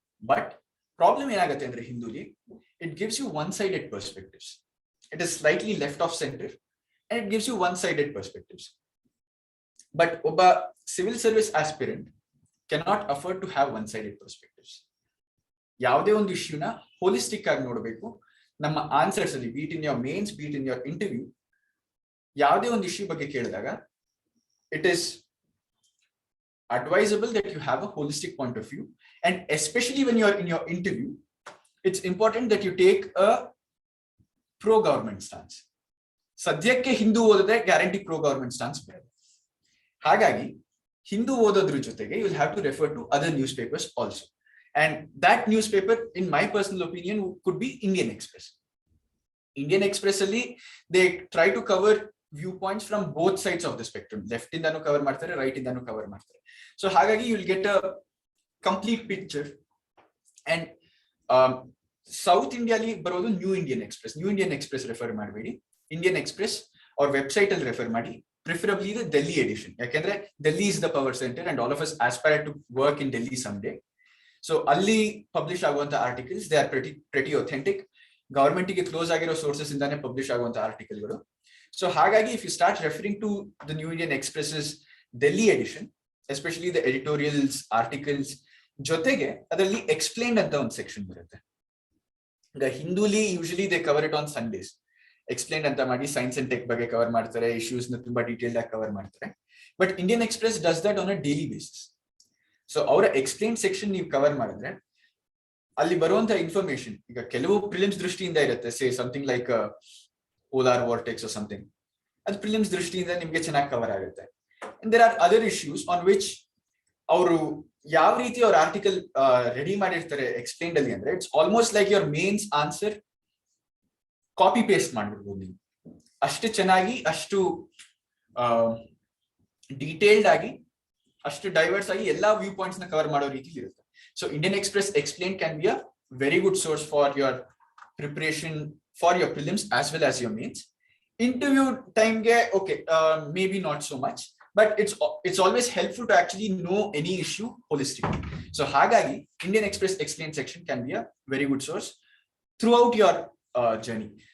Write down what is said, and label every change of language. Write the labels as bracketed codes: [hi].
[en] But problem [kn] ಏನಾಗುತ್ತೆ ಅಂದ್ರೆ ಹಿಂದೂಲಿ, [en] it gives you one-sided perspectives. It is slightly left of center and it gives you one-sided perspectives. But [kn] ಒಬ್ಬ [en] civil service aspirant cannot afford to have one-sided perspectives. [kn] ಯಾವುದೇ ಒಂದು ಇಶ್ಯೂನ holistic ಆಗಿ ನೋಡಬೇಕು. ನಮ್ಮ answers ಅಲ್ಲಿ beet in your mains, beet in your interview, ಯಾವುದೇ ಒಂದು issue ಬಗ್ಗೆ ಕೇಳಿದಾಗ [en] it is advisable that you have a holistic point of view, and especially when you are in your interview, it's important that you take a pro government stance. [kn] ಸದ್ಯಕ್ಕೆ ಹಿಂದೂ ಓದಿದ್ರೆ guarantee pro government stance ಬರುತ್ತೆ. ಹಾಗಾಗಿ ಹಿಂದೂ ಓದೋದ್ರ ಜೊತೆಗೆ [en] you will have to refer to other newspapers also, and that newspaper in my personal opinion could be Indian Express. Indian Express ಅಲ್ಲಿ they try to cover viewpoints from both sides of the spectrum. [kn] Left indanu cover ಮಾಡ್ತಾರೆ, right indanu cover ಮಾಡ್ತಾರೆ. [en] So ಹಾಗಾಗಿ you will get a complete picture. And South India ಅಲ್ಲಿ ಬರೋದು New Indian Express. New Indian Express [kn] refer ಮಾಡಬೇಡಿ, [en] Indian Express ಅವ್ರ website ಅಲ್ಲಿ refer ಮಾಡಿ, preferably the Delhi edition. [kn] ಯಾಕಂದ್ರೆ [en] Delhi is the power center and all of us aspire to work in Delhi someday. So [kn] ಅಲ್ಲಿ publish ಆಗುವಂತ articles [en] they are pretty authentic. [kn] Government ಗೆ close ಆಗಿರೋ sources ಇಂದಾನೆ publish ಆಗುವಂತ ಆರ್ಟಿಕಲ್ಗಳು. [en] So ಹಾಗಾಗಿ if you start referring to the New Indian Express's Delhi edition, especially the editorials, articles, [kn] ಜೊತೆಗೆ ಅದರಲ್ಲಿ explained ಅಂತ ಒಂದು ಸೆಕ್ಷನ್ ಬರುತ್ತೆ. [en] The Hinduli usually they cover it on Sundays. [kn] Explained ಅಂತ ಮಾಡಿ ಸೈನ್ಸ್ ಅಂಡ್ ಟೆಕ್ ಬಗ್ಗೆ ಕವರ್ ಮಾಡ್ತಾರೆ, ಇಶ್ಯೂಸ್ ನ ತುಂಬಾ ಡೀಟೇಲ್ ಆಗಿ ಕವರ್ ಮಾಡ್ತಾರೆ. [en] But Indian Express does that on a daily basis. [kn] So ಅವರ explained section ನೀವು ಕವರ್ ಮಾಡಿದ್ರೆ ಅಲ್ಲಿ ಬರುವಂತ ಇನ್ಫಾರ್ಮೇಶನ್, ಈಗ ಕೆಲವು ಪ್ರಿಲಿಮ್ಸ್ ದೃಷ್ಟಿಯಿಂದ ಇರುತ್ತೆ, [en] say something like polar vortex or something, [kn] ಅದು ಪ್ರಿಲಿಮ್ಸ್ ದೃಷ್ಟಿಯಿಂದ ನಿಮಗೆ ಚೆನ್ನಾಗಿ ಕವರ್ ಆಗುತ್ತೆ. [en] And there are other issues on which [kn] ಅವರು ಯಾವ ರೀತಿ ಅವ್ರ ಆರ್ಟಿಕಲ್ ರೆಡಿ ಮಾಡಿರ್ತಾರೆ ಎಕ್ಸ್ಪ್ಲೇನ್ಡ್ ಅಲ್ಲಿ ಅಂದ್ರೆ it's almost like your mains answer copy paste ಮಾಡ್ಬಿಡ್ಬೋದು ನೀವು. ಅಷ್ಟು ಚೆನ್ನಾಗಿ, ಅಷ್ಟು ಡೀಟೇಲ್ಡ್ ಆಗಿ, ಅಷ್ಟು ಡೈವರ್ಸ್ ಆಗಿ ಎಲ್ಲಾ ವ್ಯೂ ಪಾಯಿಂಟ್ಸ್ ನ ಕವರ್ ಮಾಡೋ ರೀತಿ ಇರುತ್ತೆ. [en] So Indian Express Explained can be a very good source for your preparation for your prelims as well as your mains. Interview time [kn] ge [en] okay, maybe not so much, but it's always helpful to actually know any issue holistically. So [kn] hagagi [en] Indian Express Explained section can be a very good source throughout your journey.